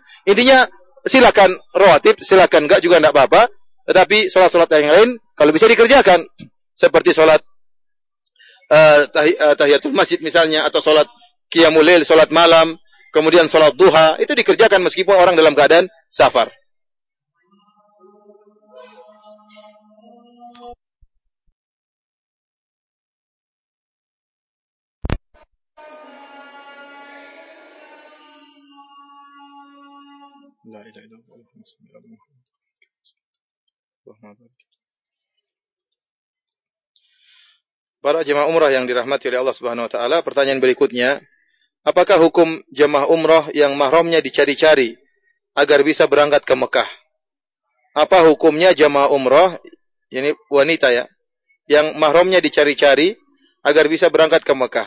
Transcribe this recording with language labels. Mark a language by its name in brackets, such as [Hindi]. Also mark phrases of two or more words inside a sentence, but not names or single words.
[Indonesian] Intinya silakan rawatib, silakan enggak juga enggak apa-apa. Tetapi sholat-sholat yang lain kalau bisa dikerjakan, seperti sholat tahiyatul masjid misalnya, atau sholat qiyamul lail, sholat malam, kemudian sholat duha, itu dikerjakan meskipun orang dalam keadaan safar. [Arabic] لا إله إلا الله. [Indonesian] Para jemaah umrah yang dirahmati oleh Allah [Arabic] سبحانه وتعالى, [Indonesian] pertanyaan berikutnya, apakah hukum jemaah umrah yang mahramnya dicari-cari agar bisa berangkat ke Mekah? Apa hukumnya jemaah umrah, ini wanita ya, yang mahramnya dicari-cari agar bisa berangkat ke Mekah?